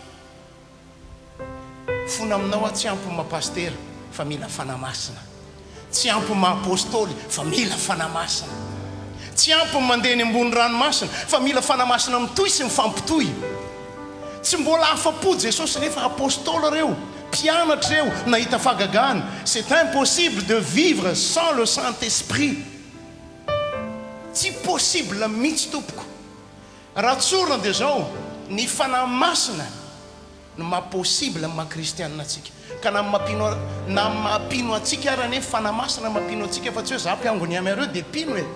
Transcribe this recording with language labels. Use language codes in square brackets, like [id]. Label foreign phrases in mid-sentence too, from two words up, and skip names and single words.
[mg] Fona aminao tsy ampy maha-pastera fa mila fanahy masina. Tsy ampy maha-apôstôly fa mila fanahy masina. Tsy ampy mandeha ny ambony ranomasina fa mila fanahy masina mitohy sy mifampitohy. Tsy mbola afa-po Jesosy nefa apôstôly reo, mpianatra reo nahita fahagagana. [fr] C'est impossible de vivre sans le Saint-Esprit. [mg] Tsy possible mihitsy tompoko. Raha tsorina dia zao ny fanahy masina no maha-possible amin'ny maha-kristianina atsika. Ka na mampino atsika ary nefa fanahy masina mampino atsika fa tsy hoe za mpiangony amareo dia pino e.